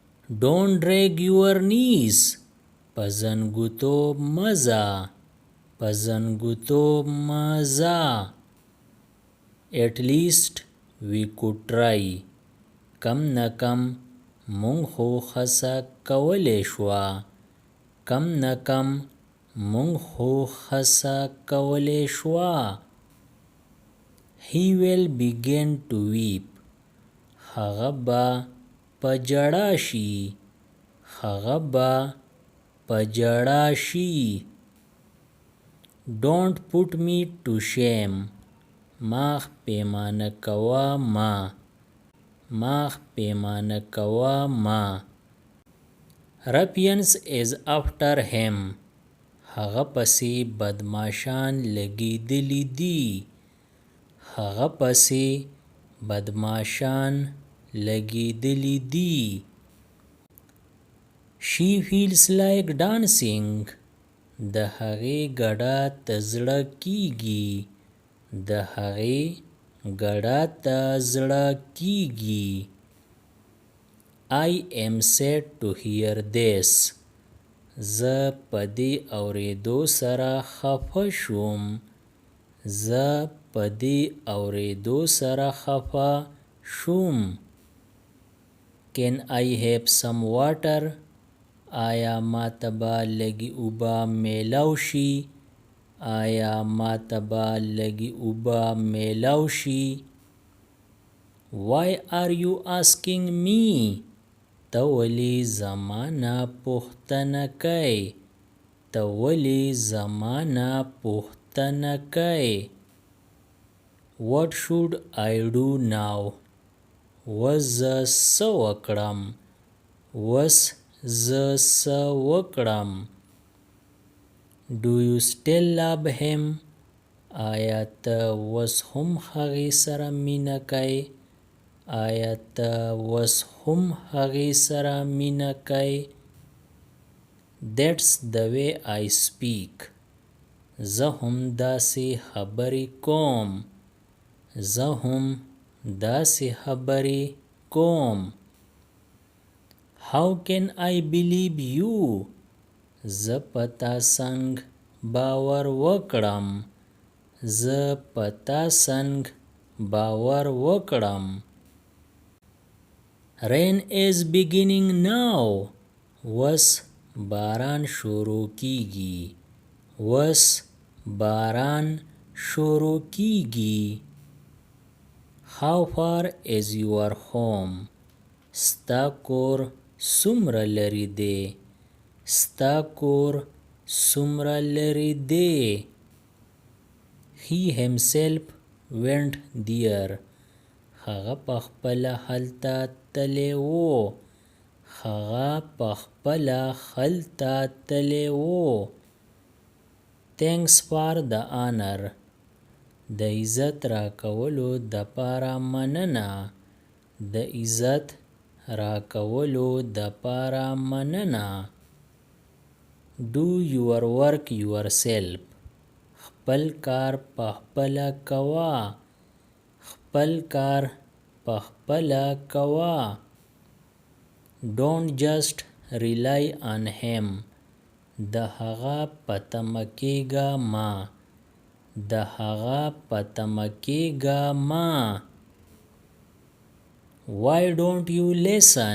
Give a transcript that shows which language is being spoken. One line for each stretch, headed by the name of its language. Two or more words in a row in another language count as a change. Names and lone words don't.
English: Don't drag your knees.
Pashto: په زنګوتو مزه. په زنګوتو مزه.
English: At least we could try.
Pashto: کم نه کم مونږ خو هڅه کولی شوه. کم نه کم مونږ خو هڅه کولی شوه.
English: He will begin to weep.
Pashto: هغه به په ژړا شي. هغه به په ژړا شي.
English: Don't put me to shame.
Pashto: ما پښیمانه کوه ما. ما پښیمانه کوه ما.
English: Ruffians is after him.
Pashto: هغه پسې بدماشان لګېدلي دي. هغه پسې بدماشان لګېدلي دي.
English: She feels like dancing.
Pashto: د هغې ګډا ته زړه کېږي. د هغې ګډا ته زړه کېږي.
English: I am sad to hear this.
Pashto: زه په دې اورېدو سره خفه شوم. زه په دې اورېدو سره خفه شوم.
English: Can I have some water?
Pashto: آیا ما ته به لږې اوبه میلاو شي؟ آیا ما ته به لږې اوبه میلاو شي؟
English: Why are you asking me?
Pashto: ته ولې زما نه پوښتنه کوې؟ ته ولې زما نه پوښتنه کوې؟
English: What should I do now?
Pashto: اوس زه څه وکړم؟ اوس زه څه وکړم؟
English: Do you still love him?
Pashto: آیا ته اوس هم هغې سره مینه کوې؟ آیا ته اوس هم هغې سره مینه کوې؟
English: That's the way I speak.
Pashto: زه هم داسې خبرې کوم. زه هم داسې خبرې کوم.
English: How can I believe you?
Pashto: زه په تا څنګ باور وکړم. زه په تا څنګ باور وکړم.
English: Rain is beginning now.
Pashto: اوس باران شروع کیږي. اوس باران شروع کیږي.
English: How far is your home?
Pashto: ستا کور څومره لرې دی؟ ستا کور څومره لرې دی؟
English: He himself went there.
Pashto: هغه پخپله هلته تللی و. هغه پخپله هلته تللی و.
English: Thanks for the honor.
Pashto: د عزت راکولو دپاره مننه. د عزت راکولو دپاره مننه.
English: Do your work yourself.
Pashto: خپل کار پخپله کوه. خپل کار پخپله کوه.
English: Don't just rely on him.
Pashto: د هغه په تمه کېږه مه. د هغه په تمه کېږه مه.
English: Why don't you listen?